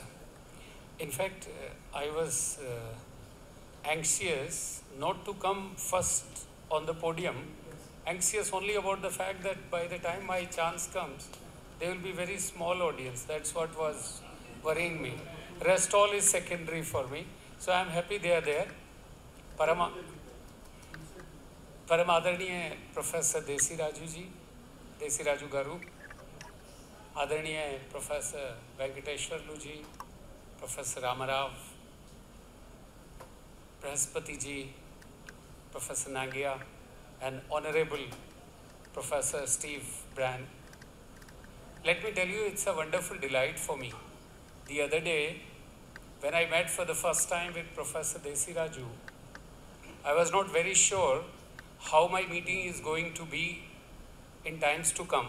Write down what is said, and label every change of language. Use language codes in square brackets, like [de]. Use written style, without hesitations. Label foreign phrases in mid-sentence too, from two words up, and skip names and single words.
[en] In fact, I was anxious not to come first on the podium, anxious only about the fact that by the time my chance comes, there will be very small audience. That's what was worrying me. Rest all is secondary for me. So I am happy they are there. [hi] परम आदरणीय प्रोफेसर देसी राजू जी, देसी राजू गारू, [en] Adharaniya Professor Venkateshwarlu ji, Professor Ramarao, Brahaspati ji, Professor Nangia, and Honorable Professor Steve Brand. Let me tell you, it's a wonderful delight for me. The other day, when I met for the first time with Professor Desiraju, I was not very sure how my meeting is going to be in times to come.